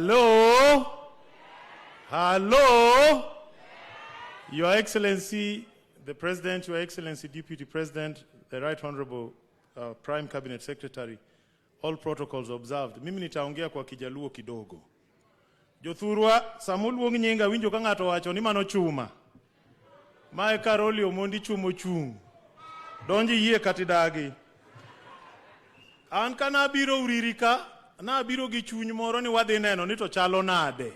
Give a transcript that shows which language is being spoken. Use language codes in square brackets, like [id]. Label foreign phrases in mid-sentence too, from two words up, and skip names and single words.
[en] Hello? Hello? Your Excellency, the President, Your Excellency, Deputy President, the Right Honorable Prime Cabinet Secretary, all protocols observed. [sw] Mimi nitaongea kwa Kijaluo kidogo. [luo] Jothurwa, samuluong nyinga winjo ka ng'ato wacho ni mano chuma. Mae Karoli Omondi chumo chung. Donji yie katidagi. An ka nabiro Uriri ka, nabiro gi chuny moro ni wadhi neno ni to chalo nade.